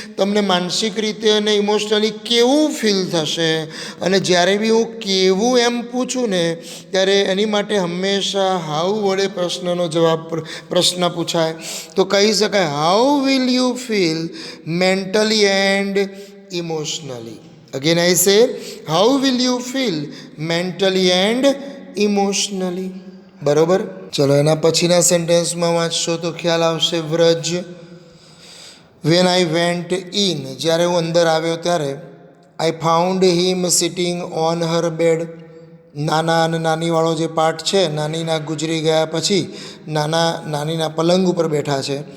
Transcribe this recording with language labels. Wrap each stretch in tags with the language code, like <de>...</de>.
<gu>તમને માનસિક રીતે અને ઇમોશનલી કેવું ફીલ થશે? અને જ્યારે બી હું કેવું એમ પૂછું ને ત્યારે એની માટે હંમેશા હાઉ વડે પ્રશ્ન પૂછાય. તો કહી શકાય</gu> <en>How will you feel mentally and emotionally. Again I say, how will you feel mentally and emotionally?</en> <gu>બરાબર. ચલો એના પછીના સેન્ટેન્સમાં વાંચશો તો ખ્યાલ આવશે. Vraj.</gu> <en>When I went in.</en> <gu>જ્યારે હું અંદર આવ્યો ત્યારે</gu> <en>I found him sitting on her bed.</en> <gu>નાના અને નાનીવાળો જે પાઠ છે, નાનીના ગુજરી ગયા પછી નાનીના પલંગ ઉપર બેઠા છે.</gu>